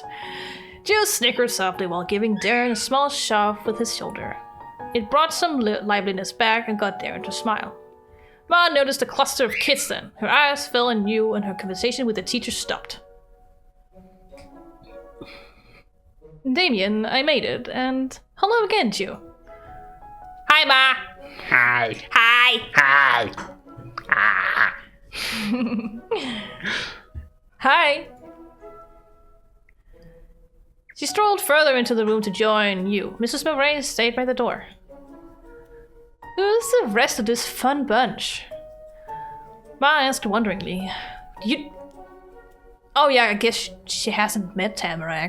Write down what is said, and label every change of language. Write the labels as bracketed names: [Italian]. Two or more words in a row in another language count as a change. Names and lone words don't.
[English] Jill snickered softly while giving Darren a small shove with his shoulder. It brought some liveliness back and got Darren to smile. Ma noticed a cluster of kids then. Her eyes fell on you and her conversation with the teacher stopped. Damien, I made it, and hello again, Jill. Hi, Ma. Hi. Hi. Hi. Hi. She strolled further into the room to join you. Mrs. Murray stayed by the door. Who's the rest of this fun bunch? Ma asked wonderingly. Oh yeah, I guess she hasn't met Tamarack.